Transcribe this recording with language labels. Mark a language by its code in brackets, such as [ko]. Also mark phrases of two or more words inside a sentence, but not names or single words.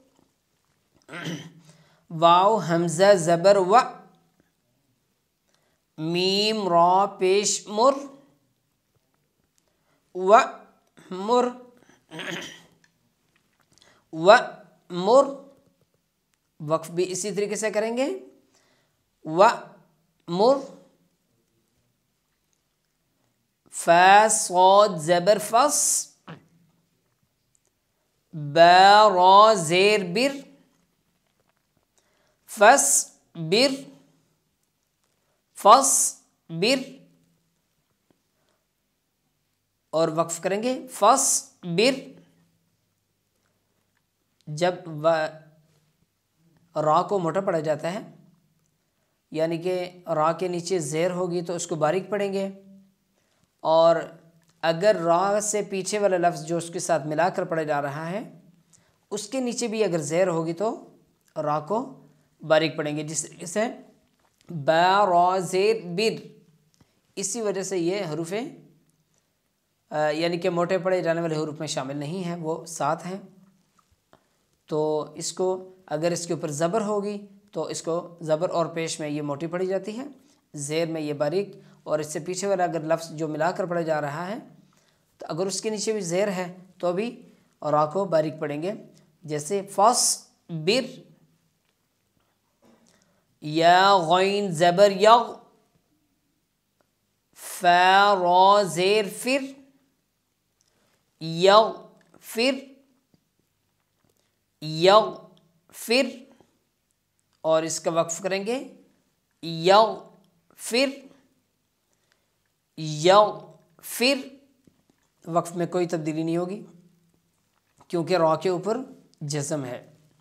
[ur] واو حمزہ زبر و، میم را پیش مر، و مر، و مر، وقف بھی اسی طریقے سے کریں گے و مر، فا صاد زبر فص، با را زیر بر، فص بر، فص بر، اور وقف کریں گے فص بر، جب را کو موٹا پڑھا جاتا ہے یعنی کہ را کے نیچے زیر ہوگی تو اس کو باریک پڑھیں گے، اور اگر را سے پیچھے والا لفظ جو اس کے ساتھ ملا کر پڑھا جا رہا ہے اس کے نیچے بھی اگر زیر ہوگی تو را کو باریک پڑھیں گے، جس طریقے سے با را زیر بر، اسی وجہ سے یہ حروف یعنی کہ موٹے پڑھے جانے والے حروف میں شامل نہیں ہیں، وہ 7 ہیں، تو اس کو اگر اس کے اوپر زبر ہوگی تو اس کو زبر اور پیش میں یہ موٹی پڑھی جاتی ہے، زیر میں یہ باریک، اور اس سے پیچھے والا اگر لفظ جو ملا کر پڑھا جا رہا ہے تو اگر اس کے نیچے بھی زیر ہے تو بھی را کو باریک پڑھیں گے، جیسے فص بر، یا غین زبر یغ، فا را زیر فر، یغفر، یغفر، اور اس کا وقف کریں گے یغفر، یغفر، وقف میں کوئی تبدیلی نہیں ہوگی کیونکہ را کے اوپر جزم ہے۔